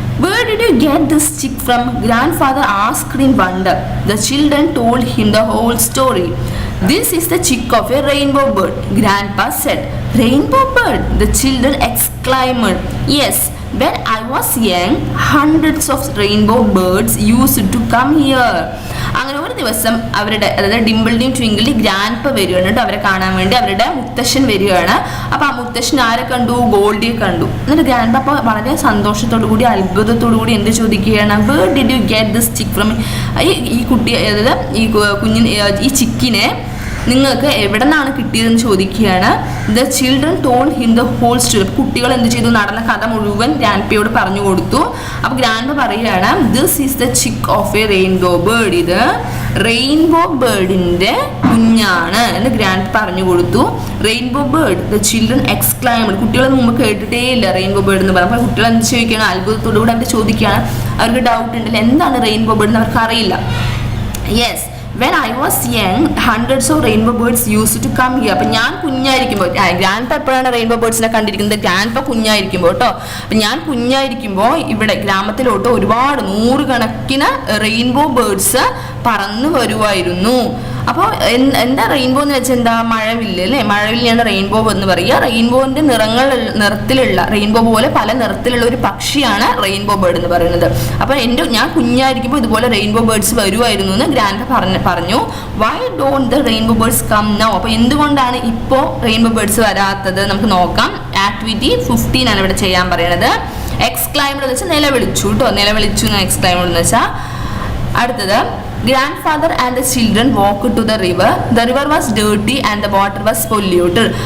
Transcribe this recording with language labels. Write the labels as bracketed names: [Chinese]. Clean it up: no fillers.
[English] Where did you get this chick from? Grandfather asked in wonder. The children told him the whole story. This is the chick of a rainbow bird, Grandpa said. Rainbow bird? The children exclaimed. Yes. When I was young, hundreds of rainbow birds used to come here. [Malayalam] അങ്ങനെ ഒരു ദിവസം അവരുടെ, അതായത് ഡിംപിളിൻ്റെയും ട്വിങ്കിളിൻ്റെയും grandpa വരികയാണ് കേട്ടോ, അവരെ കാണാൻ വേണ്ടി. അവരുടെ മുത്തശ്ശൻ വരികയാണ്. അപ്പോൾ ആ മുത്തശ്ശൻ ആരെ കണ്ടു, ഗോൾഡിയെ കണ്ടു. എന്നിട്ട് ഗ്രാൻഡ്പ അപ്പോൾ വളരെ സന്തോഷത്തോടു കൂടി അത്ഭുതത്തോടു കൂടി എന്ത് ചോദിക്കുകയാണ്, [English] Where did you get this chick from. [Malayalam] ഈ കുട്ടി, അതായത് ഈ ചിക്കിനെ നിങ്ങൾക്ക് എവിടെ നിന്നാണ് കിട്ടിയതെന്ന് ചോദിക്കുകയാണ്. [English] The children told him the whole story. [Malayalam] കുട്ടികൾ എന്ത് ചെയ്തു, നടന്ന കഥ മുഴുവൻ ഗ്രാൻഡ്പയോട് പറഞ്ഞു കൊടുത്തു. അപ്പോൾ ഗ്രാൻഡ്പ പറയുകയാണ്, [English] This is the chick of a rainbow bird. [Malayalam] ഇത് റെയിൻബോ ബേർഡിന്റെ കുഞ്ഞാണ് എന്ന് ഗ്രാൻഡ്പ പറഞ്ഞു കൊടുത്തു. [English] Rainbow bird, the children exclaimed. [Malayalam] കുട്ടികൾ മുമ്പ് കേട്ടിട്ടേ ഇല്ല റെയിൻബോ ബേർഡ് എന്ന് പറയുമ്പോൾ. കുട്ടികൾ എന്ത് ചോദിക്കുകയാണ്, അത്ഭുതത്തോടു കൂടി അവർ ചോദിക്കുകയാണ്. അവർക്ക് ഡൗട്ട് ഉണ്ടല്ലോ, എന്താണ് റെയിൻബോ ബേർഡ് എന്ന് അവർക്ക് അറിയില്ല. [English] Yes, when I was young, hundreds of rainbow birds used to come here. [Malayalam] അപ്പം ഞാൻ കുഞ്ഞായിരിക്കുമ്പോൾ, ഗ്രാൻഡ്പ എപ്പോഴാണ് റെയിൻബോ ബേർഡ്സിനെ കണ്ടിരിക്കുന്നത്, ഗ്രാൻഡ്പ കുഞ്ഞായിരിക്കുമ്പോൾ കേട്ടോ. അപ്പം ഞാൻ കുഞ്ഞായിരിക്കുമ്പോൾ ഇവിടെ ഗ്രാമത്തിലോട്ട് ഒരുപാട് 100 കണക്കിന് റെയിൻബോ ബേർഡ്സ് പറന്നു വരുമായിരുന്നു. അപ്പോൾ എന്താ റെയിൻബോ എന്ന് വെച്ചാൽ എന്താ, മഴവില്ല് അല്ലേ, മഴവില്ലാണ് റെയിൻബോ എന്ന് പറയുക. റെയിൻബോന്റെ നിറത്തിലുള്ള, റെയിൻബോ പോലെ പല നിറത്തിലുള്ള ഒരു പക്ഷിയാണ് റെയിൻബോ ബേർഡ് എന്ന് പറയുന്നത്. അപ്പോൾ ഞാൻ കുഞ്ഞായിരിക്കുമ്പോൾ ഇതുപോലെ റെയിൻബോ ബേർഡ്സ് വരുമായിരുന്നു എന്ന് ഗ്രാൻഡ് പറഞ്ഞു. [English] Why don't the rainbow birds come now. [Malayalam] അപ്പോൾ എന്തുകൊണ്ടാണ് ഇപ്പോൾ റെയിൻബോ ബേർഡ്സ് വരാത്തത് നമുക്ക് നോക്കാം. ആക്ടിവിറ്റി 15 ഇവിടെ ചെയ്യാൻ പറയുന്നത്. എക്സ്ക്ലൈംഡ് എന്ന് വെച്ചാൽ നിലവിളിച്ചു കേട്ടോ, നിലവിളിച്ചു എന്ന് എക്സ്ക്ലൈംഡ് എന്ന് വെച്ചാൽ. [English] അടുത്തത്, grandfather and the children walked to the river. The river was dirty and the water was polluted.